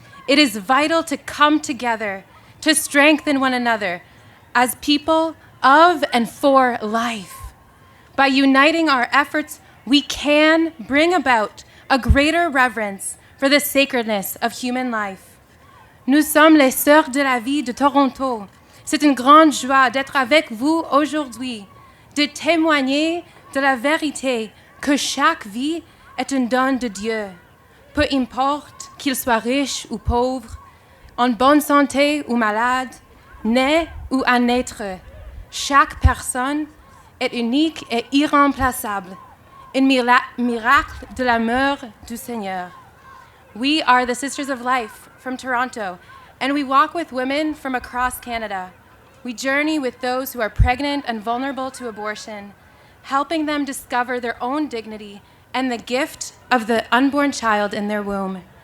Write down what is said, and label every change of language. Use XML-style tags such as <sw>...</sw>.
<en>It is vital to come together, to strengthen one another as people of and for life. By uniting our efforts, we can bring about a greater reverence for the sacredness of human life.</en> <fr>Nous sommes les Sœurs de la Vie de Toronto. C'est une grande joie d'être avec vous aujourd'hui, de témoigner de la vérité que chaque vie est un don de Dieu. Peu importe qu'il soit riche ou pauvre, en bonne santé ou malade, né ou à naître, chaque personne est unique et irremplaçable, un miracle de l'amour du Seigneur.</fr> <en>We are the Sisters of Life from Toronto, and we walk with women from across Canada. We journey with those who are pregnant and vulnerable to abortion, helping them discover their own dignity and the gift of the unborn child in their womb.</en>